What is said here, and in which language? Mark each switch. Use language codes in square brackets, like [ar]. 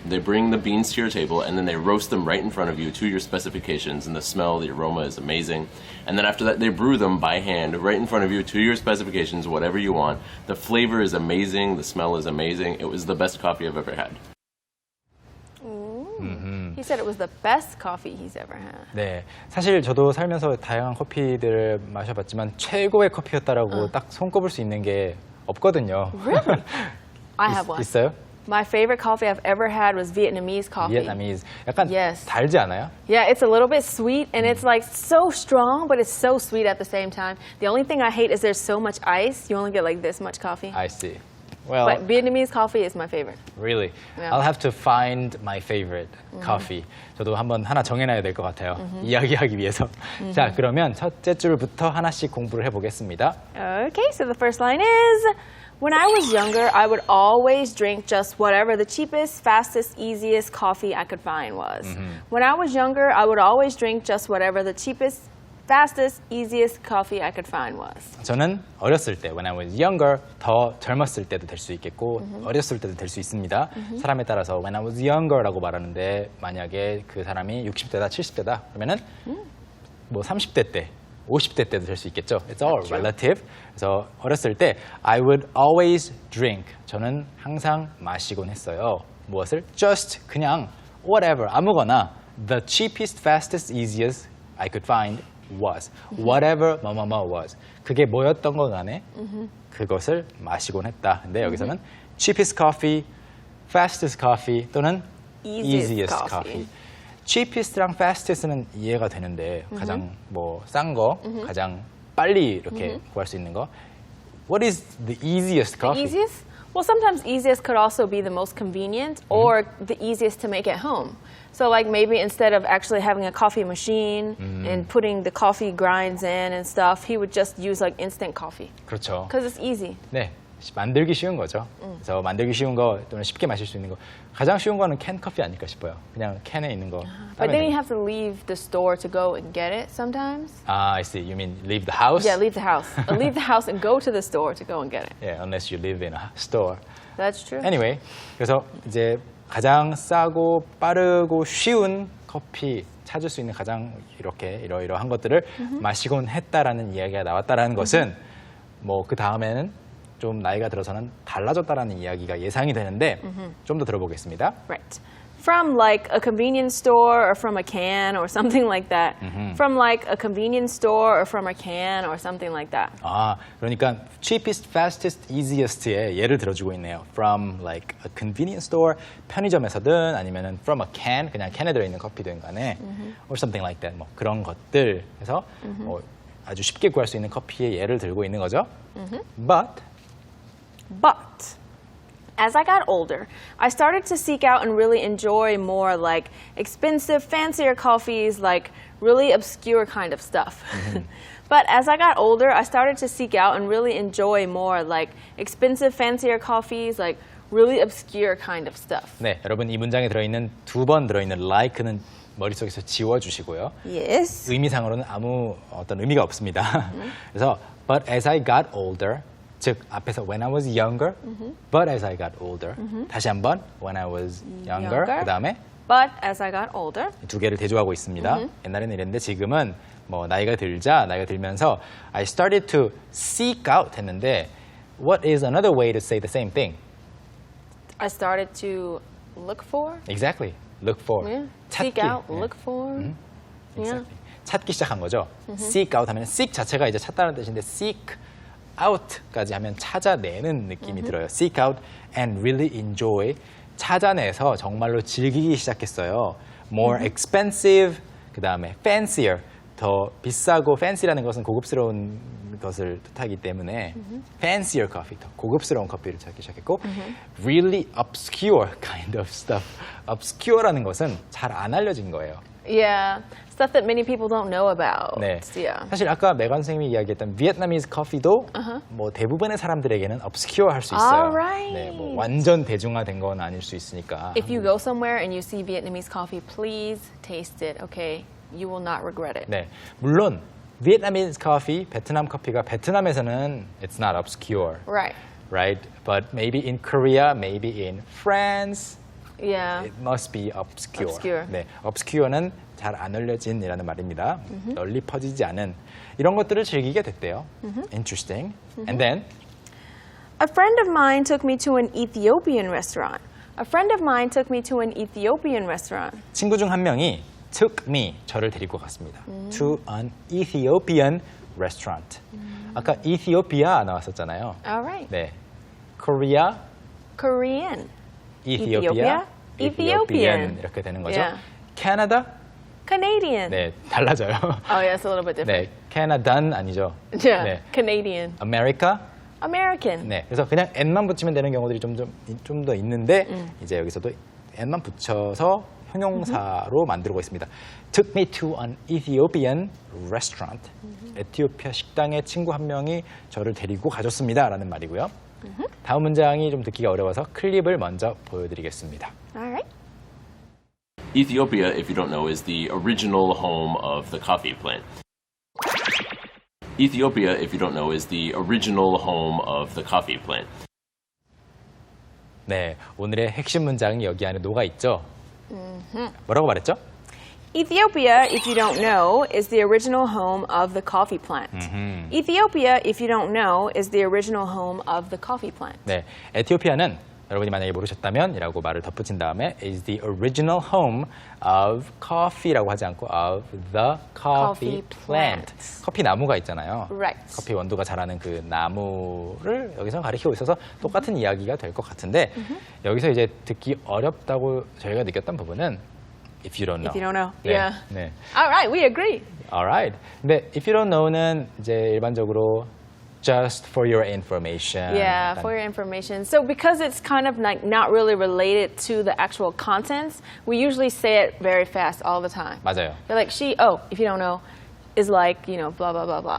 [en] They bring the beans to your table and then they roast them right in front of you to your specifications, and the smell, the aroma is amazing. And then after that, they brew them by hand right in front of you to your specifications, whatever you want. The flavor is amazing, the smell is amazing. It was the best coffee I've ever had. He said it was the best coffee he's ever had. [ko] 네, 사실 저도 살면서 다양한 커피들을 마셔봤지만 최고의 커피였다라고 딱 손꼽을 수 있는 게 없거든요. [en] Really? I have one. [ko] 있어요? [en] My favorite coffee I've ever had was Vietnamese coffee. Vietnamese. [ko] 약간 [en] Yes. [ko] 달지 않아요? [en] Yeah, it's a little bit sweet and it's like so strong, but it's so sweet at the same time. The only thing I hate is there's so much ice. You only get like this much coffee. I see. Well, But Vietnamese coffee is my favorite. really. Yeah. I'll have to find my favorite coffee. [ko] 저도 한번 하나 정해놔야 될 것 같아요. 이야기하기 위해서. 자, 그러면 첫째 줄부터 하나씩 공부를 해보겠습니다. [en] Okay, so the first line is, when I was younger, I would always drink just whatever the cheapest, fastest, easiest coffee I could find was. When I was younger, I would always drink just whatever the cheapest, fastest, easiest coffee I could find was. [ko] 저는 어렸을 때, [en] when I was younger, [ko] 더 젊었을 때도 될 수 있겠고 어렸을 때도 될 수 있습니다. 사람에 따라서 [en] when I was younger라고 [ko] 말하는데 만약에 그 사람이 60대다, 70대다 그러면은 뭐 30대 때, 50대 때도 될 수 있겠죠. [en] It's all relative. [ko] 그래서 어렸을 때 [en] I would always drink. [ko] 저는 항상 마시곤 했어요. 무엇을? [en] Just [ko] 그냥 [en] whatever, [ko] 아무거나 [en] the cheapest, fastest, easiest I could find was. Whatever [ko] 뭐뭐뭐 [en] was. [ko] 그게 뭐였던 건 간에 그것을 마시곤 했다. 근데 여기서는 [en] cheapest coffee, fastest coffee [ko] 또는 [en] easiest coffee. [ko] cheapest랑 fastest는 이해가 되는데 가장 뭐 싼 거, 가장 빨리 이렇게 구할 수 있는 거. [en] What is the easiest coffee? Easiest? Well, sometimes easiest could also be the most convenient or the easiest to make at home. So like maybe instead of actually having a coffee machine and putting the coffee grinds in and stuff, he would just use like instant coffee. [ko] 그렇죠. [en] Because it's easy. [ko] 네, 만들기 쉬운 거죠. 그래서 만들기 쉬운 거 또는 쉽게 마실 수 있는 거 가장 쉬운 거는 캔 커피 아닐까 싶어요. 그냥 캔에 있는 거. [en] But then you have to leave the store to go and get it sometimes. I see. You mean leave the house? Yeah, leave the house. Leave the house and go to the store to go and get it. Yeah, unless you live in a store. That's true. [ko] Anyway, 그래서 이제 가장 싸고 빠르고 쉬운 커피 찾을 수 있는 가장 이렇게 이러이러한 것들을 마시곤 했다라는 이야기가 나왔다라는 것은 뭐 그 다음에는 좀 나이가 들어서는 달라졌다라는 이야기가 예상이 되는데 좀 더 들어보겠습니다. [en] Right. From like a convenience store or from a can or something like that. From like a convenience store or from a can or something like that. [ko] 아, 그러니까 cheapest, fastest, easiest의 예를 들어주고 있네요. [en] From like a convenience store, [ko] 편의점에서든 아니면은 [en] from a can, [ko] 그냥 캔에 들어있는 커피든 간에 [en] or something like that. [ko] 뭐 그런 것들 해서 뭐 아주 쉽게 구할 수 있는 커피의 예를 들고 있는 거죠. [en] But as I got older, I started to seek out and really enjoy more like expensive, fancier coffees, like really obscure kind of stuff. But as I got older, I started to seek out and really enjoy more like expensive, fancier coffees, like really obscure kind of stuff. [ko] 네, 여러분 이 문장에 들어있는 두 번 들어있는 like는 머릿속에서 지워주시고요. [en] Yes. [ko] 의미상으로는 아무 어떤 의미가 없습니다. 그래서 [en] but as I got older, [ko] 즉 앞에서 [en] when I was younger, but as I got older. [ko] 다시 한번 [en] when I was younger. Younger. [ko] 그다음에 [en] But as I got older, [ko] 두 개를 대조하고 있습니다. 옛날에는 이랬는데 지금은 뭐 나이가 들면서 I [en] started to seek out [ko] 했는데 [en] what is another way to say the same thing? I started to look for. Exactly. Look for. Yeah. [ko] 찾기. [en] Seek out, [ko] 예. [en] look for. Yeah. Exactly. [ko] 찾기 시작한 거죠. seek out 하면 seek 자체가 이제 찾다는 뜻인데 seek out까지 하면 찾아내는 느낌이 들어요. [en] seek out and really enjoy. [ko] 찾아내서 정말로 즐기기 시작했어요. [en] more expensive, [ko] 그 다음에 fancier, 더 비싸고 fancy라는 것은 고급스러운 것을 뜻하기 때문에 [en] fancier coffee, [ko] 더 고급스러운 커피를 찾기 시작했고 [en] really obscure kind of stuff. [ko] obscure라는 것은 잘 안 알려진 거예요. [en] Yeah. Stuff that many people don't know about. [ko] 네. [en] Yeah. [ko] 사실 아까 메간 선생님이 이야기했던 비etnamese 커피도 뭐 대부분의 사람들에게는 obscure 할 수 있어요. [en] Alright. [ko] 네, 뭐 완전 대중화된 건 아닐 수 있으니까. [en] If you go somewhere and you see Vietnamese coffee, please taste it, okay? You will not regret it. [ko] 네, 물론 Vietnamese coffee, 베트남 커피가 베트남에서는 [en] it's not obscure, Right. right? But maybe in Korea, maybe in France, Yeah. it must be obscure. Obscure. [ko] 네, obscure는 잘 안 알려진이라는 말입니다. 널리 퍼지지 않은 이런 것들을 즐기게 됐대요. [en] Interesting. And then A friend of mine took me to an Ethiopian restaurant. A friend of mine took me to an Ethiopian restaurant. [ko] 친구 중 한 명이 [en] took me, [ko] 저를 데리고 갔습니다. [en] To an Ethiopian restaurant. [ko] 아까 Ethiopia 나왔었잖아요. [en] All right. [ko] 네, Korea, [en] Korean. Ethiopia, Ethiopian. [ko] 이렇게 되는 거죠. [en] Yeah. Canada, Canadian. [ko] 네, 달라져요. [en] Oh, yeah, it's a little bit different. [ko] 네, Canadian 아니죠. [en] Yeah. [ko] 네, [en] Canadian. America, American. [ko] 네, 그래서 그냥 n만 붙이면 되는 경우들이 좀 더 있는데 이제 여기서도 n만 붙여서 형용사로 만들고 있습니다. [en] Took me to an Ethiopian restaurant. [ko] 에티오피아 식당에 친구 한 명이 저를 데리고 가줬습니다라는 말이고요. 다음 문장이 좀 듣기가 어려워서 클립을 먼저 보여드리겠습니다. [en] All right. Ethiopia, if you don't know, is the original home of the coffee plant. Ethiopia, if you don't know, is the original home of the coffee plant. [ko] 네, 오늘의 핵심 문장이 여기 안에 녹아 있죠. 뭐라고 말했죠? [en] Ethiopia, if you don't know, is the original home of the coffee plant. Ethiopia, if you don't know, is the original home of the coffee plant. [ko] 네, 에티오피아는 여러분이 만약에 모르셨다면 이라고 말을 덧붙인 다음에 [en] is the original home of coffee라고 [ko] 하지 않고 [en] of the coffee plant. plant. [ko] 커피 나무가 있잖아요. [en] Right. [ko] 커피 원두가 자라는 그 나무를 여기서 가리키고 있어서 똑같은 이야기가 될 것 같은데 여기서 이제 듣기 어렵다고 저희가 느꼈던 부분은 [en] if you don't know. If you don't know. [ko] 네, [en] Yeah. [ko] 네. [en] All right, we agree. Alright. [ko] 근데 if you don't know는 이제 일반적으로 [en] just for your information. Yeah, [ko] 약간 [en] for your information. So because it's kind of like not really related to the actual contents, we usually say it very fast all the time. [ko] 맞아요. [en] They're like, if you don't know, is like, blah, blah, blah, blah.